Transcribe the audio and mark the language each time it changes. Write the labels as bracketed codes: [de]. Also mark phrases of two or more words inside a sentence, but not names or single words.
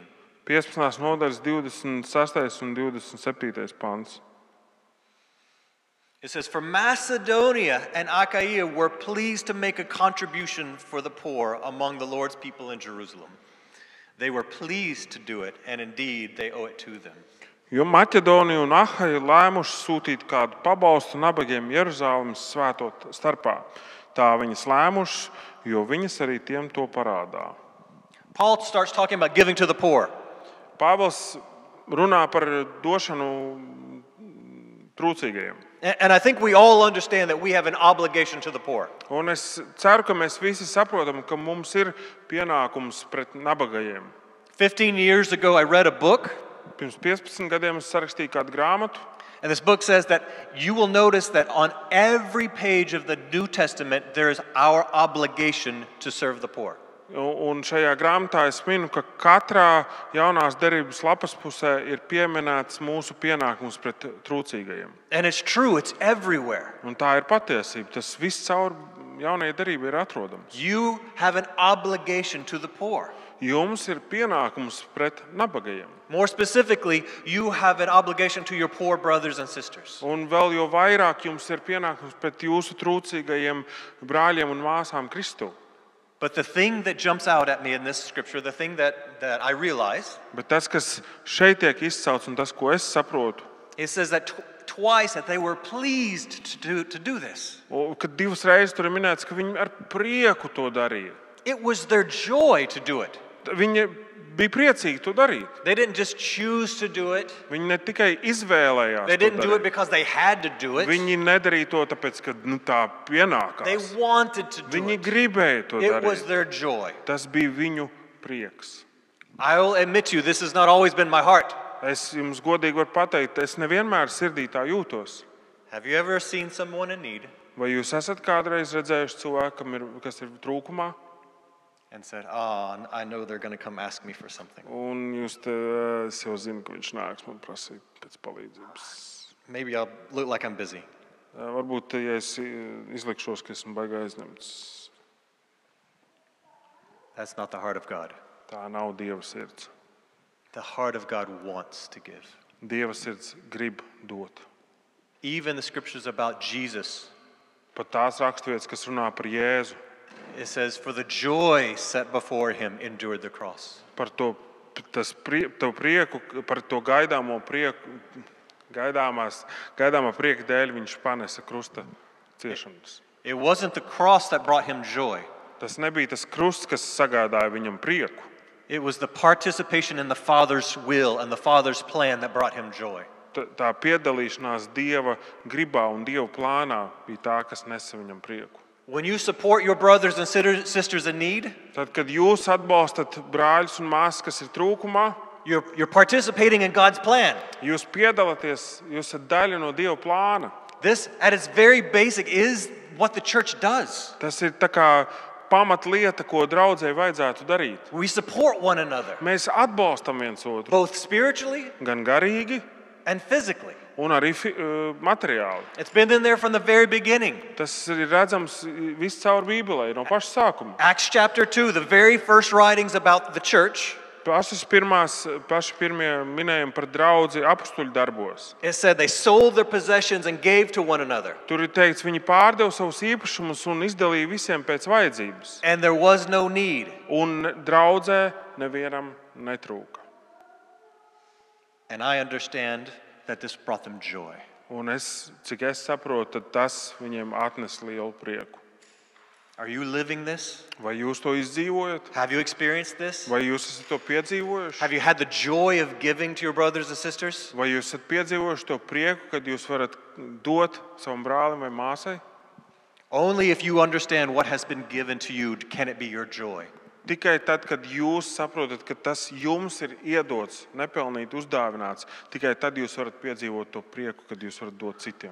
[lv] 15. nodaļas 26. un 27. pants. [en] It says, for Macedonia and Achaia were pleased to make a contribution for the poor among the Lord's people in Jerusalem. They were pleased to do it, and indeed they owe it to them. [lv] Jo Maķedonija un Ahaja lēmuši sūtīt kādu pabalstu nabagiem Jeruzalemes svēto starpā. Tā viņas lēmušas, jo viņas arī tiem to parādā. [en] Paul starts talking about giving to the poor. [lv] Pāvils runā par došanu trūcīgajiem. [en] And I think we all understand that we have an obligation to the poor. [lv] Un es ceru, ka mēs visi saprotam, ka mums ir pienākums pret nabagajiem. [en] 15 years ago, I read a book. [lv] Pirms 15 gadiem es sarakstīju kādu grāmatu. [en] And this book says that you will notice that on every page of the New Testament, there is our obligation to serve the poor. [lv] Un šajā grāmatā es minu, ka katrā jaunās derības lapas pusē ir pieminēts mūsu pienākums pret trūcīgajiem. [en] And it's true, it's everywhere. [lv] Un tā ir patiesība. Tas viss caur jaunajai derībai ir atrodams. [en] You have an obligation to the poor. [lv] Jums ir pienākums pret nabagajiem. [en] More specifically, you have an obligation to your poor brothers and sisters. [lv] Un vēl jo vairāk jums ir pienākums pret jūsu trūcīgajiem brāļiem un māsām Kristu. [en] But the thing that jumps out at me in this scripture, the thing that I realize, [lv] Bet tas, kas šeit tiek izcelts un tas, ko es saprotu, [en] it says that twice that they were pleased to do this. [lv] kad divas reizes tur ir minēts, ka viņi ar prieku to darīja. [en] It was their joy to do it. [lv] Viņi bija priecīgi to darīt. [en] They didn't just choose to do it. [lv] Viņi ne tikai izvēlējās [en] They [lv] to [en] didn't do it [lv] darīt. [en] because they had to do it. [lv] Viņi nedarīja to tāpēc, ka tā [en] They [lv] pienākās. [en] wanted to do [lv] Viņi [en] it. [lv] gribēja to [en] It was [lv] darīt. [en] their joy. [lv] Tas bija viņu prieks. [en] I will admit to you, this has not always been my heart. [lv] Es jums godīgi varu pateikt, es nevienmēr sirdī tā jūtos. [en] Have you ever seen someone in need [lv] Vai jūs esat kādreiz redzējuši cilvēku, kas ir trūkumā? [en] and said, "Oh, I know they're going to come ask me for something. [lv] Un jūs es jau zinu, ka viņš nāks man prasīt pēc palīdzības. [en] Maybe I'll look like I'm busy." [lv] Varbūt, ja es izlikšos, ka esmu baigā aizņemts, [en] That's not the heart of God. [lv] tā nav Dieva sirds. [en] The heart of God wants to give. [lv] Dieva sirds grib dot. [en] Even the scriptures about Jesus, [lv] Pat tās raksturvietas, kas runā par Jēzu, [en] it says, "For the joy set before him endured the cross." [lv] par to prieku, par to gaidāmo prieku, gaidāmā prieka dēļ viņš panesa krusta ciešanas. [en] It wasn't the cross that brought him joy. [lv] Tas nebija tas krusts, kas sagādāja viņam prieku. [en] It was the participation in the Father's will and the Father's plan that brought him joy. [lv] Tā piedalīšanās Dieva gribā un Dieva plānā bija tā, kas nesa viņam prieku. [en] When you support your brothers and sisters in need, [lv] Tad, kad jūs atbalstat brāļus un māsas, kas ir trūkumā, [en] you're participating in God's plan. [lv] jūs piedalāties, jūs esat daļa no Dieva plāna. [en] This, at its very basic, is what the church does. [lv] Tas ir tā kā pamatlieta, ko draudzei vajadzētu darīt. [en] We support one another, [lv] Mēs atbalstam viens otru, [en] both spiritually [lv] gan garīgi, [en] and physically. [lv] un arī materiāli. [en] It's been in there from the very beginning. [lv] Tas ir redzams viscaur Bībelē, no paša sākuma. [en] Acts chapter 2, the very first writings about the church, [lv] Paši pirmie minējumi par draudzi apstuļu darbos. [en] it said they sold their possessions and gave to one another. [lv] Tur ir teikts, viņi pārdeva savus īpašumus un izdalīja visiem pēc vajadzības. [en] And there was no need. [lv] Un draudzē nevienam netrūka. [en] And I understand that this brought them joy. [lv] Un cik es saprotu, tad tas viņiem atnes lielu prieku. [en] Are you living this? [lv] Vai jūs to izdzīvojat? [en] Have you experienced this? [lv] Vai jūs esat to piedzīvojuši? [en] Have you had the joy of giving to your brothers and sisters? [lv] Vai jūs esat piedzīvojuši to prieku, kad jūs varat dot savam brālim vai māsai? [en] Only if you understand what has been given to you can it be your joy. [lv] Tikai tad, kad jūs saprotat, ka tas jums ir iedots, nepelnīt uzdāvināts, tikai tad jūs varat piedzīvot to prieku, kad jūs varat dot citiem.